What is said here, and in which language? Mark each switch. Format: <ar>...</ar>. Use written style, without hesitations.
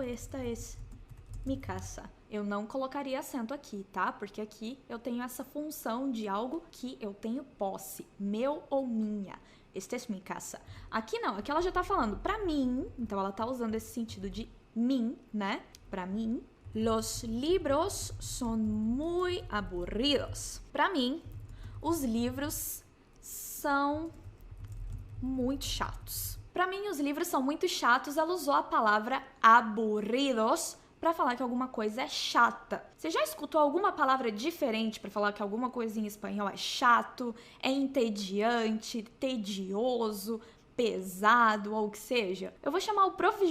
<es>Esta es mi casa.</es> <pt>Eu não colocaria acento aqui, tá? Porque aqui eu tenho essa função de algo que eu tenho posse, meu ou minha.</pt> <es>Esta es mi casa.</es> <pt>Aqui não, aqui ela já tá falando pra mim, então ela tá usando esse sentido de mim, né? Pra mim.</pt> <es>Los libros son muy aburridos.</es> <pt>Pra mim, os livros são muito chatos. Pra mim, os livros são muito chatos. Ela usou a palavra aburridos para falar que alguma coisa é chata. Você já escutou alguma palavra diferente para falar que alguma coisa em espanhol é chato, é entediante, tedioso, pesado ou o que seja? Eu vou chamar o Prof.</pt>